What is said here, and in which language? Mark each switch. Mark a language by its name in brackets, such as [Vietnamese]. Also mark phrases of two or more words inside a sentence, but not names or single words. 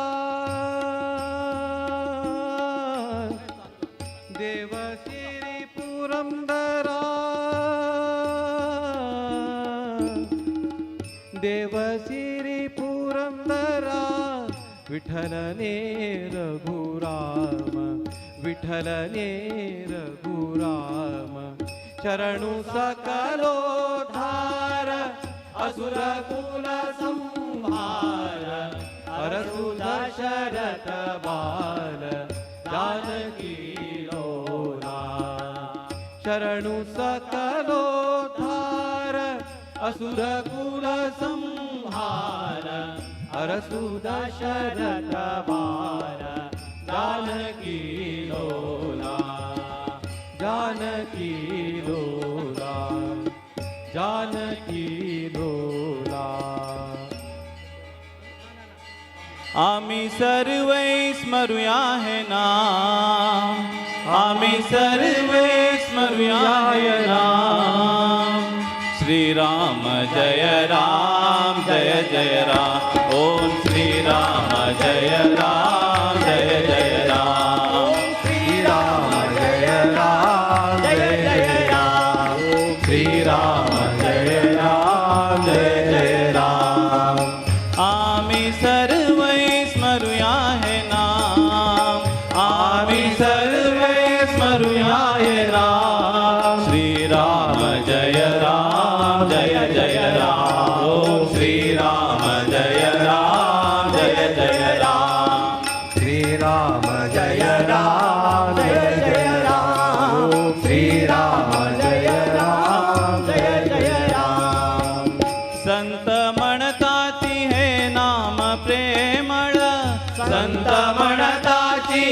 [Kannada] ದೇವ ಸಿರಿ ಪುರಂದರ ದೇವ ಸಿರಿ ಪುರಂದರ ವಿಠಲನೇ ರಘುರಾಮ ವಿಠಲನೇ ರಘುರಾಮ ಶರಣು ಸಕಲೋದ್ಧಾರ ಅಸುರ ಕುಲ ಸಂಹಾರ ಅರಸು ದಶರಥ ಬಾಲ ಜಾನಕೀ ಲೋಲಾ ಶರಣು ಸಕಲೋದ್ಧಾರ ಅಸುರ ಕುಲ ಸಂಹಾರ ಅರಸು ದಶರಥ ಬಾಲ ಜಾನಕೀ ಲೋಲಾ ಜಾನಕೀ ಲೋಲಾ ಜಾನಕೀ ಲೋಲಾ [Marathi] आम्ही सर्वे स्मरूया हे नाम आम्ही सर्वे स्मरूया हे नाम श्री राम जय राम जय जय राम ओम श्री राम जय राम जय जय राम श्री राम जय राम जय जय राम श्री राम जय राम जय जय राम आम्ही सर्वे स्मरूया हे नाम आम्ही सर्वे स्मरूया हे नाम श्री राम जय राम जय जय राम ओम श्री राम जय राम जय जय राम श्री राम जय राम जय जय राम ओम श्री राम जय राम जय जय राम संत म्हणताती हे नाम प्रेमळ संत म्हणताती